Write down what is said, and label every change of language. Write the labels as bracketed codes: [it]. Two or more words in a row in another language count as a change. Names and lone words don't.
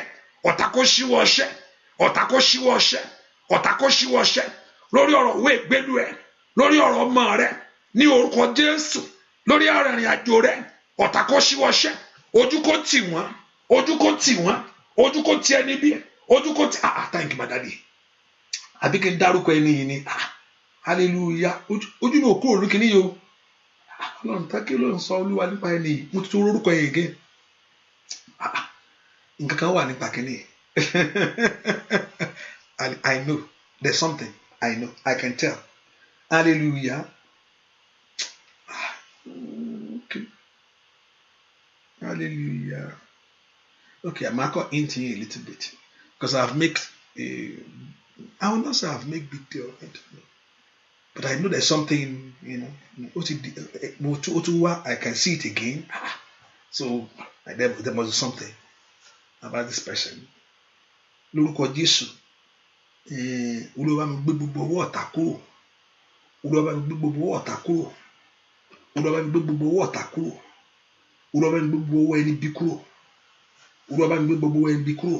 [yo] Ọ̀tá kó ṣíwọ́ ọṣẹ́, ọ̀tá kó ṣíwọ́ ọṣẹ́, ọ̀tá kó ṣíwọ́ ọṣẹ́ lórí ọ̀rọ̀ òwe ìgbélu ẹ̀, lórí ọ̀rọ̀ ọmọ rẹ̀, ní orúkọ Jésù, lórí ọ̀rọ̀ ìrìn àjò rẹ̀, ọ̀tá kó ṣíwọ́ ọṣẹ́. Ojú kó tì wọ́n, ojú kó tì wọ́n, ojú kó tì ẹni bí, ojú kó tì. [en] Thank you my daddy. [yo] Àbí kí n dárúkọ ẹni yìí ni. Hallelujah. Ojú náà kúrò lókè níyì o. Ọlọ́run tákì ló ń sọ Olúwa nípa ẹni yìí, mo ti tó orúkọ yẹn gẹ́. Nǹkan kan wà nípa kíní. [en] I know there's something. I know, I can tell. Hallelujah. Okay. Hallelujah. Okay, I'm going to into you a little bit because I will not say I've made big deal of it, but I know there's something, I can see it again. So there must be something about this person. [yo] Lórúkọ Jésù, Olúwa mi gbé gbogbo ọwọ́ ọ̀tá kúrò. Olúwa mi gbé gbogbo ọwọ́ ọ̀tá kúrò. Olúwa mi gbé gbogbo ọwọ́ ọ̀tá kúrò. Olúwa mi gbé gbogbo ọwọ́ ẹni bí kúrò. Olúwa mi gbé gbogbo ọwọ́ ẹni bí kúrò.